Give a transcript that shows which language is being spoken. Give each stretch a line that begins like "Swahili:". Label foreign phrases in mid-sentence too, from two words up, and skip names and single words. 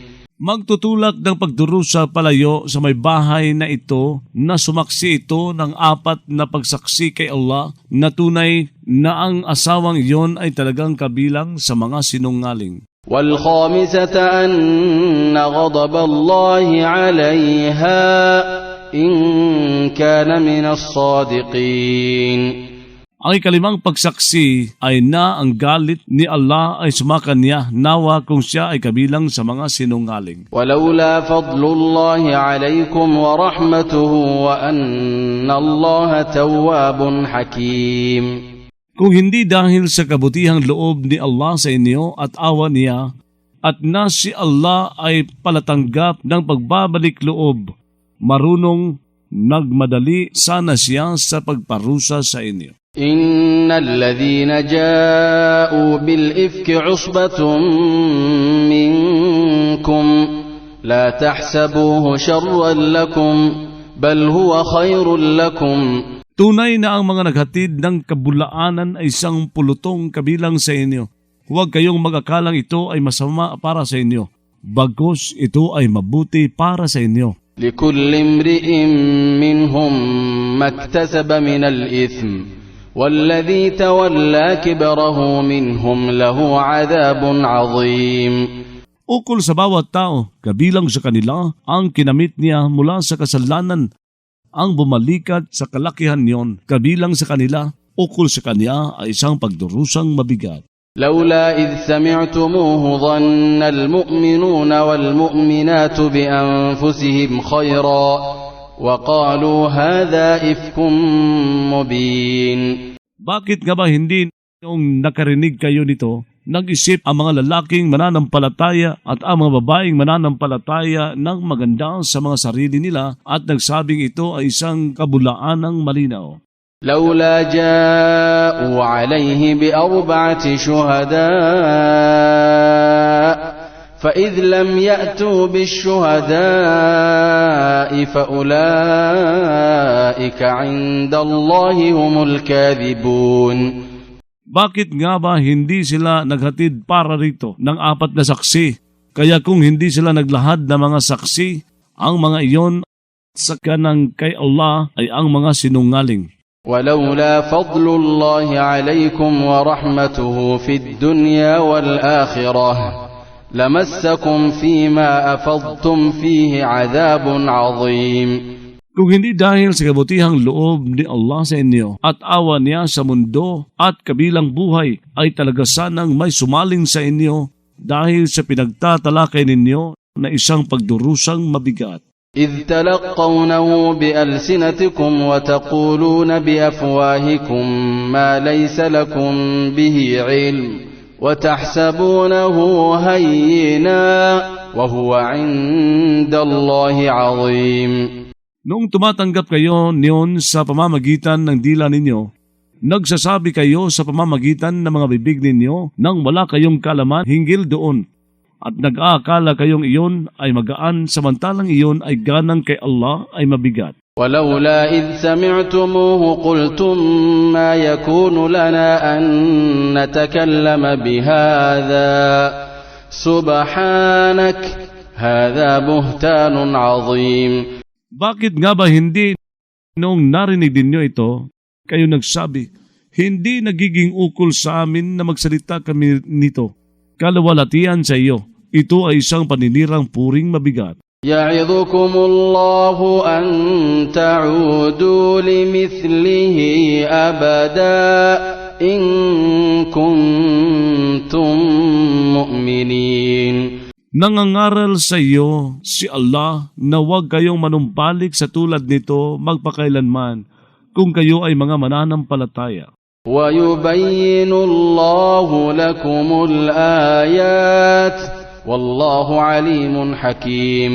Filipino: Magtutulak ng pagdurusa palayo sa may bahay na ito na sumaksi ito ng 4 na pagsaksi kay Allah na tunay na ang asawang iyon ay talagang kabilang sa mga sinungaling.
Arabic: والخامسة أن غضب الله عليها إن كان من الصادقين.
Filipino: Ang 5 pagsaksi ay na ang galit ni Allah ay sumakan niya nawa kung siya ay kabilang sa mga sinungaling.
Arabic: ولولا فضل الله عليكم ورحمته وأن الله تواب حكيم.
Filipino: Kung hindi dahil sa kabutihang loob ni Allah sa inyo at awa niya at na si Allah ay palatanggap ng pagbabalik loob, marunong nagmadali sana siya sa pagparusa sa inyo.
Arabic: إن الذين جاءوا بالإفك عصبة منكم لا تحسبوه شرا لكم بل هو خير لكم.
Filipino: Tunay na ang mga naghatid ng kabulaanan ay isang pulutong kabilang sa inyo. Huwag kayong mag-akalang ito ay masama para sa inyo. Bagkus ito ay mabuti para sa inyo.
Arabic: لكل امرئ منهم ما اكتسب من الإثم والذي تولى كبره منهم له عذاب عظيم.
Filipino: Ukol sa bawat tao, kabilang sa kanila, ang kinamit niya mula sa kasalanan, ang bumalikat sa kalakihan niyon, kabilang sa kanila, ukol sa kanya ay isang pagdurusang mabigat.
Arabic: لولا إذ سمعتموه ظن المؤمنون والمؤمنات بأنفسهم خيرا وقالوا هذا إفك مبين.
Filipino: Bakit nga ba hindi yung nakarinig kayo nito, nag-isip ang mga lalaking mananampalataya at ang mga babaeng mananampalataya ng maganda sa mga sarili nila at nagsabing ito ay isang kabulaanang malinaw?
Arabic: لولا جاءوا عليه بأربعة شهداء فإذ لم يأتوا بالشهداء فأولئك عند الله هم الكاذبون.
Filipino: Bakit nga ba hindi sila naghatid para rito ng 4 na saksi? Kaya kung hindi sila naglahad ng mga saksi, ang mga iyon sa kanang kay Allah ay ang mga sinungaling.
Arabic: ولولا فضل الله عليكم ورحمته في الدنيا والآخرة لمسكم فيما أفضتم فيه عذاب عظيم.
Filipino: Kung hindi dahil sa kabutihang loob ni Allah sa inyo at awa niya sa mundo at kabilang buhay, ay talaga sanang may sumaling sa inyo dahil sa pinagtatalakay ninyo na isang pagdurusang mabigat.
Arabic: إذ تلقونه بألسنتكم وتقولون بأفواهكم ما ليس لكم به علم وتحسبونه هينا وهو عند الله عظيم.
Filipino: Noong tumatanggap kayo niyon sa pamamagitan ng dila ninyo, nagsasabi kayo sa pamamagitan ng mga bibig ninyo nang wala kayong kalaman hinggil doon. At nag-aakala kayong iyon ay magaan samantalang iyon ay ganang kay Allah ay mabigat.
Arabic: ولولا إذ سمعتموه قلتم ما يكون لنا أن نتكلم بهذا سبحانك هذا بهتان عظيم.
Filipino: Bakit nga ba hindi noong narinig ninyo ito, kayo nagsabi, hindi nagiging ukol sa amin na magsalita kami nito? Kalawalatian sa iyo, ito ay isang paninirang puring mabigat.
Arabic: يعظكم الله أن تعودوا لمثله أبدا إن كنتم مؤمنين.
Filipino: Nangangaral sa iyo si Allah na huwag kayong manumbalik sa tulad nito magpakailanman kung kayo ay mga mananampalataya.
Arabic: ويبين الله لكم الآيات والله عليم حكيم.